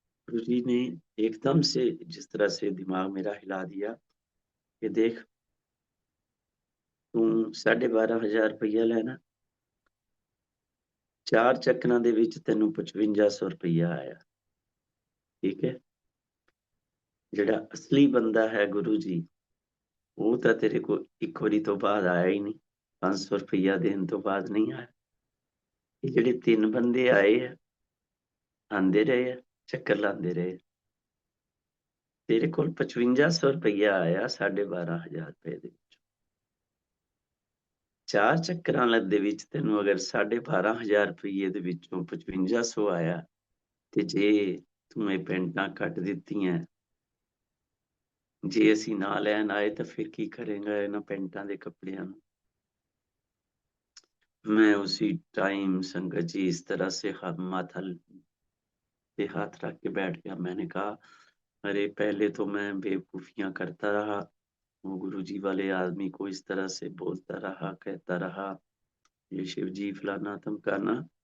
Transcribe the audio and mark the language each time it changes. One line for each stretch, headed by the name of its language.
Hindi: गुरुजी ने एकदम से जिस तरह से दिमाग मेरा हिला दिया कि देख तू 12,500 रुपया लेना, 4
Punjabi: ਚੱਕਰਾਂ ਦੇ ਵਿੱਚ ਤੈਨੂੰ 5500 रुपया ਆਇਆ। ਠੀਕ ਹੈ, ਜਿਹੜਾ ਅਸਲੀ ਬੰਦਾ ਹੈ ਗੁਰੂ ਜੀ, ਉਹ ਤਾਂ ਤੇਰੇ ਕੋਲ ਇੱਕ ਵਾਰੀ ਤੋਂ ਬਾਅਦ ਆਇਆ ਹੀ ਨਹੀਂ, 500 रुपया ਦੇਣ ਤੋਂ ਬਾਅਦ ਨਹੀਂ ਆਇਆ। ਇਹ ਜਿਹੜੇ ਤਿੰਨ ਬੰਦੇ ਆਏ ਆ, ਆਂਦੇ ਰਹੇ ਆ, ਚੱਕਰ ਲਾਉਂਦੇ ਰਹੇ, ਤੇਰੇ ਕੋਲ 5500 रुपया ਆਇਆ 12,500 ਦੇ। 4 ਚੱਕਰਾਂ ਦੇ ਵਿੱਚ ਤੈਨੂੰ ਅਗਰ 12,500 ਦੇ ਵਿੱਚੋਂ 5500 ਆਇਆ, ਤੇ ਜੇ ਤੂੰ ਇਹ ਪੈਂਟਾਂ ਕੱਟ ਦਿੱਤੀਆਂ, ਜੇ ਅਸੀਂ ਨਾ ਲੈਣ ਆਏ ਤਾਂ ਫਿਰ ਕੀ ਕਰੇਗਾ ਇਹਨਾਂ ਪੈਂਟਾਂ ਦੇ ਕੱਪੜਿਆਂ ਨੂੰ।
Hindi: मैं उसी टाइम संगत जी इस तरह से माथा पे हाथ रख के बैठ गया। मैंने कहा अरे पहले तो मैं बेवकूफियां करता रहा, वो गुरुजी वाले आदमी को इस तरह से बोलता रहा, कहता रहा ये शिव जी फलाना धमकाना।